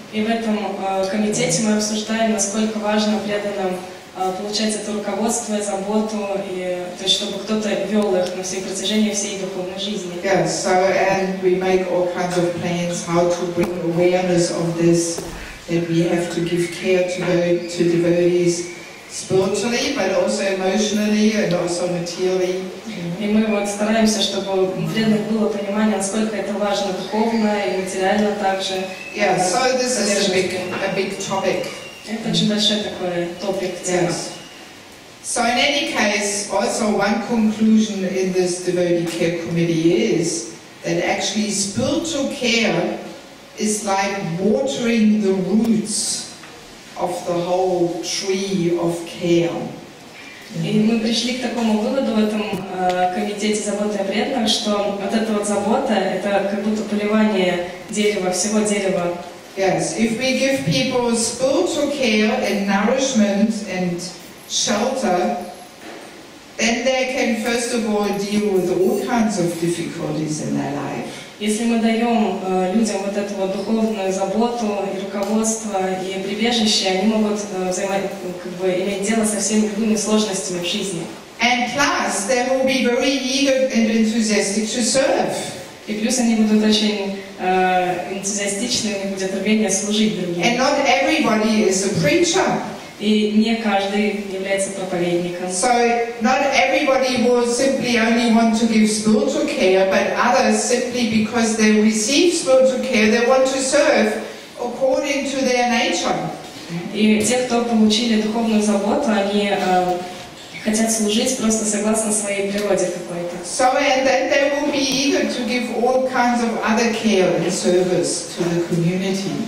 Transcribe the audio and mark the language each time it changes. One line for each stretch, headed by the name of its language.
Russian: И в этом комитете мы обсуждаем, насколько важно преданным получать это руководство, заботу, и, то есть, чтобы кто-то вел их на всей протяжении всей духовной жизни.
English: Yeah, so and we make all kinds of plans how to bring awareness of this, that we have to give care to devotees spiritually, but also emotionally and also materially.
Russian: И мы вот стараемся, чтобы у преданных было понимание, насколько это важно духовно и материально также.
English: Yeah, so this is a big topic.
Russian: Это очень большой такой топик тема.
English: Yes. So in any case, also one conclusion in this Devotee Care Committee is that actually spiritual care is like watering the roots of the whole tree of care.
Russian: И мы пришли к такому выводу в этом комитете заботы о преданных, что вот эта вот забота, это как будто поливание дерева, всего дерева.
English: Yes, if we give people spiritual care and nourishment and shelter, then they can first of all deal with all kinds of difficulties in their life.
Russian: Если мы даем людям вот эту вот духовную заботу и руководство и прибежище, они могут иметь дело со всеми любыми сложностями в жизни.
English: And plus, they will be very eager and enthusiastic to serve.
Russian: И плюс они будут очень энтузиастичны, у них будет рвение служить другим.
English: And not everybody is a preacher.
Russian: И не каждый является проповедником.
English: So not everybody will simply only want to give spiritual care, but others simply because they receive spiritual care, they want to serve according to their nature.
Russian: И те, кто получили духовную заботу, они хотят служить просто согласно своей природе какой-то.
English: So and then they will be eager to give all kinds of other care and service to the community.